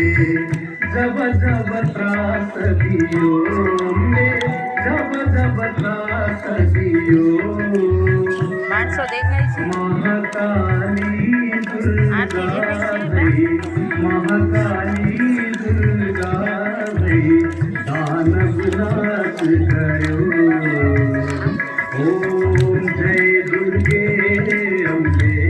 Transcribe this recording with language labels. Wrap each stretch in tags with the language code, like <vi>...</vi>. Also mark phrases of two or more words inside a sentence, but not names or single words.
<hi>जब जब त्रास दियो ने जब जब त्रास दियो</hi> <gu>માણસો દેખાય છે.</gu> <hi>महाकाली दुर्गा भई महाकाली दुर्गा भई दानव नाश करो ओम जय दुर्गे अम्बे</hi>